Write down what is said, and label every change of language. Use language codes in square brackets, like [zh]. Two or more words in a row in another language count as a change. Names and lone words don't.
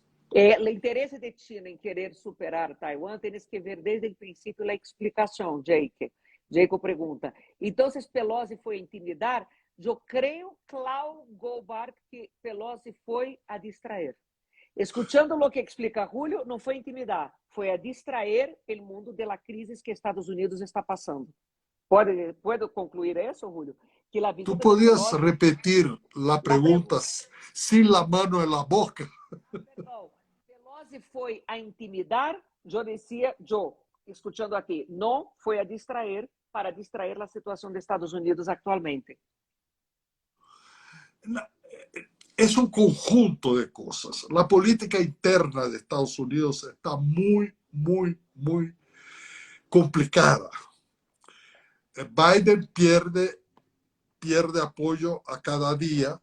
[es] El interés de China en querer superar Taiwán tienes que ver desde el principio la explicación, Jake. Jacob pregunta, entonces Pelosi fue a intimidar? Yo creo, Clau Goldberg, que Pelosi fue a distraer. Escuchando lo que explica Julio, [pt] não foi intimidar, foi a distrair o mundo da crise que Estados Unidos está passando. [es] ¿Puedo concluir eso, Julio? Que la ¿Tú podías repetir la pregunta sin la mano en la boca? [pt] Perdão. quase foi a intimidar, eu decía, eu, escuchando aqui, não foi a distrair para distrair a situação dos Estados Unidos atualmente. [es] Es un conjunto de cosas. La política interna de Estados Unidos está muy, muy, muy complicada. Biden pierde apoyo a cada día.